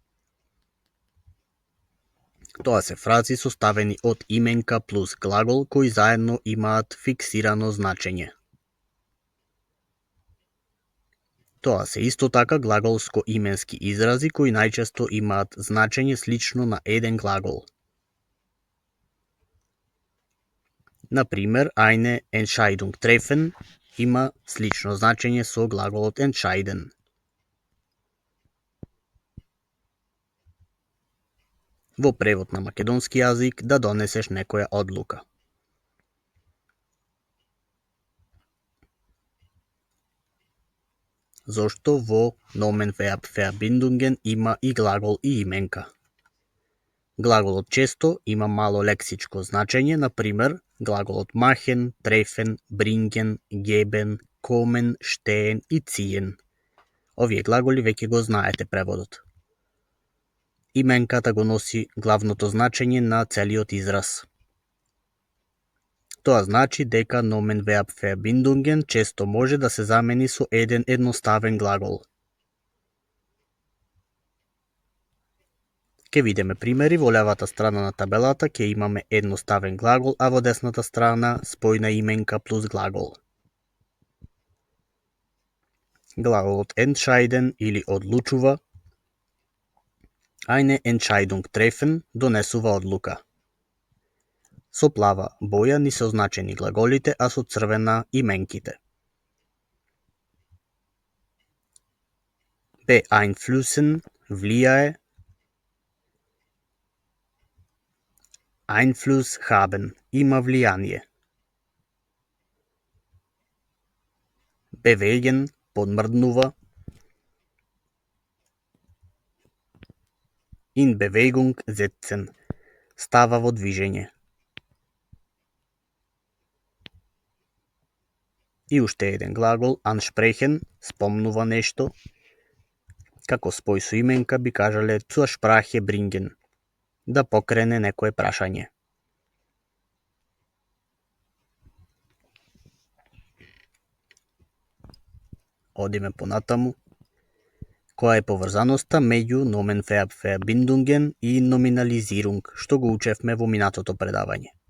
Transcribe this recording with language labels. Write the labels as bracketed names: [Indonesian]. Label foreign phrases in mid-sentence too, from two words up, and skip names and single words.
[Macedonian] Тоа се фрази составени од именка плюс глагол кои заедно имаат фиксирано значење. Тоа се исто така глаголско-именски изрази кои најчесто имаат значење слично на еден глагол. Например, [German] eine Entscheidung treffen [Macedonian] има слично значење со глаголот entscheiden. Во превод на македонски јазик да донесеш некоја одлука. Зошто во [German] Nomen, Verb, Verbindungen [Macedonian] има и глагол и именка? Глаголот често има мало лексичко значење, например, глаголот [German] machen, treffen, bringen, geben, kommen, stehen [Macedonian] и ziehen. Овие глаголи веќе го знаете преводот. Именката го носи главното значење на целиот израз. Тоа значи дека [German] Nomen, Verb, Verbindungen [Macedonian] често може да се замени со еден едноставен глагол. Ке видиме примери, во левата страна на табелата ќе имаме едноставен глагол, а во десната страна спојна именка плюс глагол. Глаголот entscheiden или одлучува, [German] eine Entscheidung treffen [Macedonian] донесува одлука. Со плава боја ни се означени глаголите, а со црвена именките. Beeinflussen влијае, [German] Einfluss haben [Macedonian] има влијание. Bewegen подмрднува, [German] in Bewegung setzen [Macedonian] става во движење. И уште еден глагол ansprechen спомнува нешто, како спој со именка би кажале [German] zur Sprache bringen [Macedonian] да покрене некое прашање. Одиме понатаму. Која е поврзаноста меѓу [German] Nomen, Verb, Verbindungen [Macedonian] и Nominalisierung, што го учевме во минатото предавање?